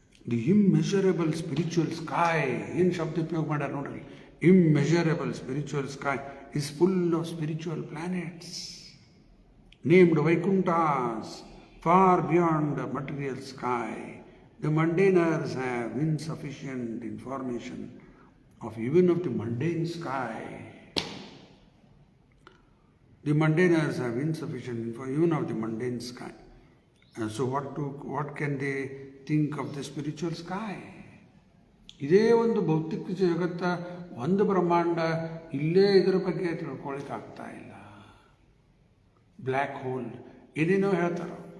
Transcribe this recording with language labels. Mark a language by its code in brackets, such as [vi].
[en] the immeasurable spiritual sky, [kn] ಏನು ಶಬ್ದ ಉಪಯೋಗ ಮಾಡ್ಯಾರ ನೋಡ್ರಿ. [en] Immeasurable spiritual sky is full of spiritual planets named Vaikunthas far beyond the material sky. The mundaners have insufficient information of even of the mundane sky. The mundaners have insufficient information even of the mundane sky. And so what can they think of the spiritual sky? [kn] ಇದೇ ಒಂದು ಭೌತಿಕ ಜಗತ್ತ, ಒಂದು ಬ್ರಹ್ಮಾಂಡ, ಇಲ್ಲೇ ಇದರ ಬಗ್ಗೆ ತಿಳ್ಕೊಳ್ಳಿಕ್ಕೆ ಆಗ್ತಾ ಇಲ್ಲ. ಬ್ಲ್ಯಾಕ್ ಹೋಲ್ ಏನೇನೋ ಹೇಳ್ತಾರ.